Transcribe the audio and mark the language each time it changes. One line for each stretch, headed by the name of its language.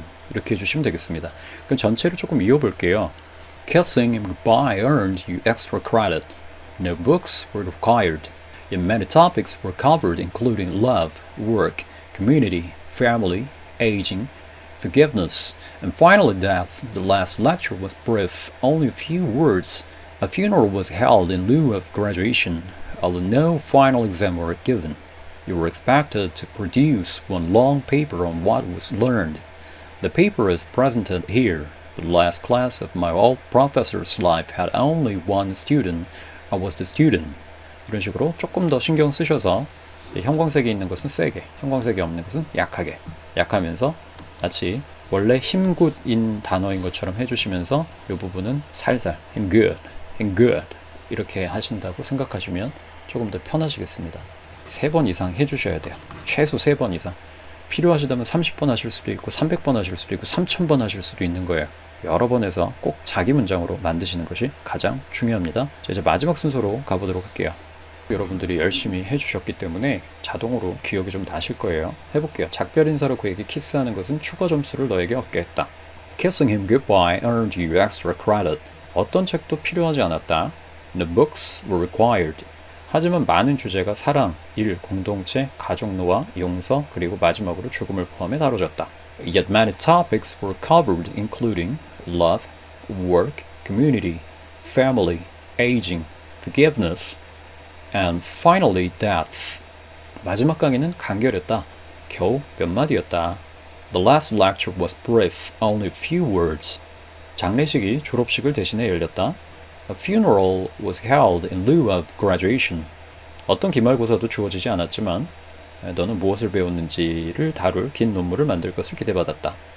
Korean: 이렇게 해주시면 되겠습니다. 그럼 전체를 조금 이어볼게요.
English: Kissing him goodbye earned you extra credit. No books were required. Yet many topics were covered, including love, work, community, family, aging, forgiveness, and finally death. The last lecture was brief, only a few words. A funeral was held in lieu of graduation, although no final exam were given. You were expected to produce one long paper on what was learned. The paper is presented here. The last class of my old professor's life had only one student. I was the student.
Korean: 이런 식으로 조금 더 신경 쓰셔서 형광색이 있는 것은 세게, 형광색이 없는 것은 약하게, 약하면서 마치 원래 힘굿인 단어인 것처럼 해주시면서 이 부분은 살살
English: him good
Korean: 이렇게 하신다고 생각하시면 조금 더 편하시겠습니다. 3번 이상 해주셔야 돼요. 최소 3번 이상. 필요하시다면 30번 하실 수도 있고 300번 하실 수도 있고 3000번 하실 수도 있는 거예요. 여러 번 해서 꼭 자기 문장으로 만드시는 것이 가장 중요합니다. 자, 이제 마지막 순서로 가보도록 할게요. 여러분들이 열심히 해주셨기 때문에 자동으로 기억이 좀 나실 거예요. 해볼게요. 작별 인사로 그에게 키스하는 것은 추가 점수를 너에게 얻게 했다.
English: Kissing him goodbye earned you extra credit.
Korean: 어떤 책도 필요하지 않았다.
English: No books were required.
Korean: 하지만 많은 주제가 사랑, 일, 공동체, 가족 노화, 용서, 그리고 마지막으로 죽음을 포함해 다뤄졌다.
English: Yet many topics were covered, including love, work, community, family, aging, forgiveness, and finally death.
Korean: 마지막 강의는 간결했다. 겨우 몇 마디였다.
English: The last lecture was brief, only a few words.
Korean: 장례식이 졸업식을 대신해 열렸다.
English: A funeral was held in lieu of graduation.
Korean: 어떤 기말고사도 주어지지 않았지만 너는 무엇을 배웠는지를 다룰 긴 논문을 만들 것을 기대받았다.